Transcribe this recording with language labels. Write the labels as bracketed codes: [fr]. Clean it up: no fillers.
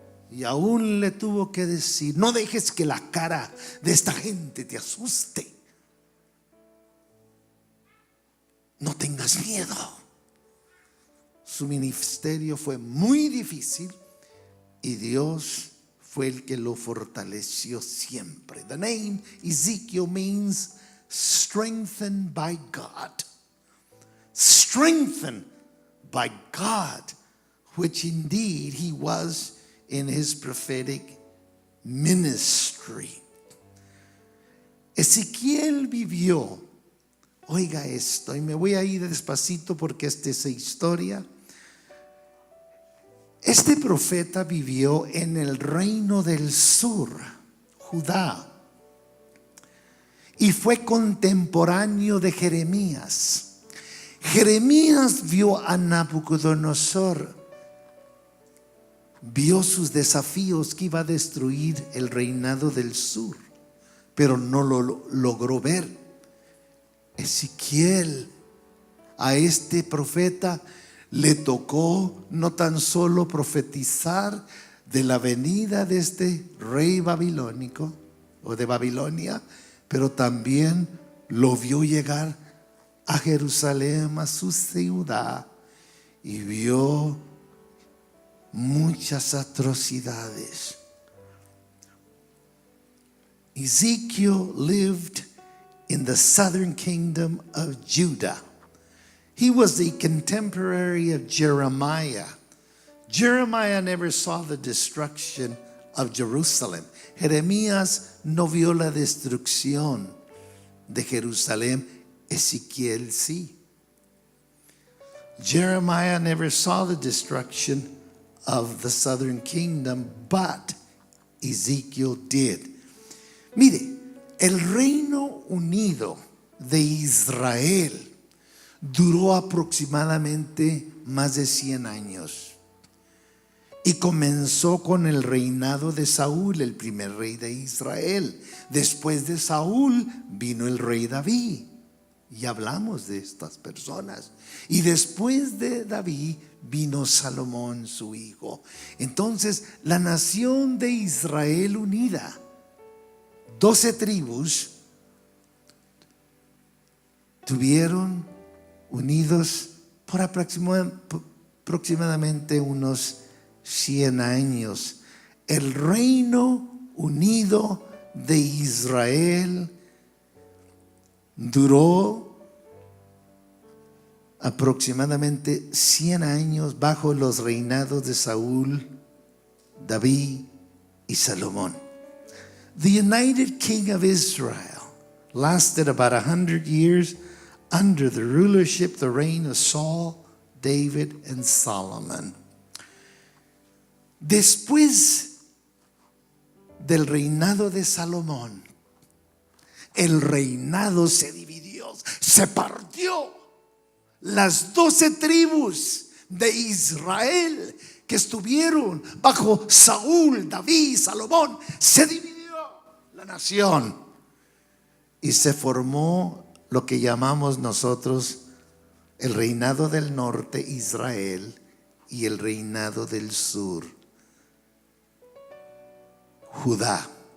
[es] Y aún le tuvo que decir: no dejes que la cara de esta gente te asuste. No tengas miedo. Su ministerio fue muy difícil y Dios fue el que lo fortaleció siempre. [en] The name Ezekiel means strengthened by God. Strengthened by God, which indeed he was in his prophetic ministry. [es] Ezequiel vivió, oiga esto, y me voy a ir despacito porque esta es historia. Este profeta vivió en el reino del sur, Judá, y fue contemporáneo de Jeremías. Jeremías vio a Nabucodonosor, vio sus desafíos que iba a destruir el reinado del sur, pero no lo logró ver. Ezequiel, a este profeta le tocó no tan solo profetizar de la venida de este rey babilónico o de Babilonia, pero también lo vio llegar a Jerusalén, a su ciudad, y vio muchas atrocidades. [en] Ezekiel lived in the southern kingdom of Judah. He was the contemporary of Jeremiah. Jeremiah never saw the destruction of Jerusalem. [es] Jeremías no vio la destrucción de Jerusalén. Ezequiel sí. [en] Jeremiah never saw the destruction of the southern kingdom, but Ezekiel did. [es] Mire, el Reino Unido de Israel duró aproximadamente más de 100 años. Y comenzó con el reinado de Saúl, el primer rey de Israel. Después de Saúl vino el rey David. Y hablamos de estas personas. Y después de David vino Salomón, su hijo. Entonces, la nación de Israel unida, 12 tribus, tuvieron unidos por aproximadamente unos 100 años. El Reino Unido de Israel duró aproximadamente 100 años bajo los reinados de Saúl, David y Salomón. [en] The United King of Israel lasted about 100 years under the rulership, the reign of Saul, David, and Solomon. [es] Después del reinado de Salomón, el reinado se dividió, se partió. Las 12 tribus de Israel que estuvieron bajo Saúl, David, Salomón, se dividió la nación y se formó lo que llamamos nosotros el reinado del norte, Israel, y el reinado del sur, Judá.